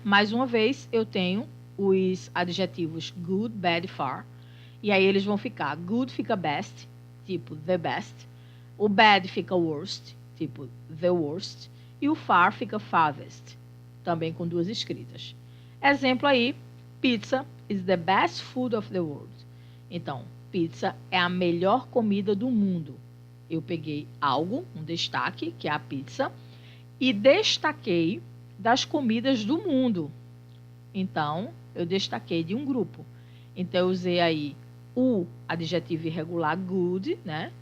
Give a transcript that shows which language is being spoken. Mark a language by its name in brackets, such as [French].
[Portuguese] Mais uma vez, eu tenho os adjetivos good, bad, far. E aí eles vão ficar, good fica best, tipo the best. O bad fica worst, tipo the worst. E o far fica farthest, também com duas escritas. Exemplo aí, [English] pizza is the best food of the world. [Portuguese] Então, pizza é a melhor comida do mundo. Eu peguei algo, um destaque, que é a pizza, e destaquei das comidas do mundo. Então, eu destaquei de um grupo. Então, eu usei aí o adjetivo irregular good, né?